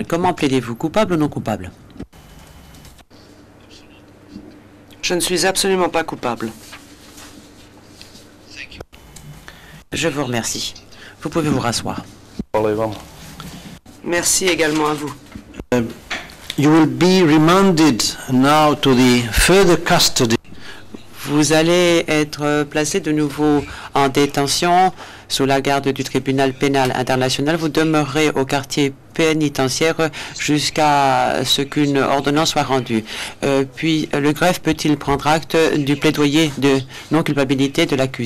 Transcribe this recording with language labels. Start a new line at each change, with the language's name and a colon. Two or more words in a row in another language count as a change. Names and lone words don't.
French: Comment plaidez-vous? Coupable ou non coupable? Je ne suis absolument pas coupable. Je vous remercie. Vous pouvez vous rasseoir.
Croatian: Hvala i vama.
French: Merci également à vous.
English: You will be remanded now to the further custody.
French: Vous allez être placé de nouveau en détention sous la garde du tribunal pénal international. Vous demeurerez au quartier pénitentiaire jusqu'à ce qu'une ordonnance soit rendue. Puis le greffe peut-il prendre acte du plaidoyer de non-culpabilité de l'accusé?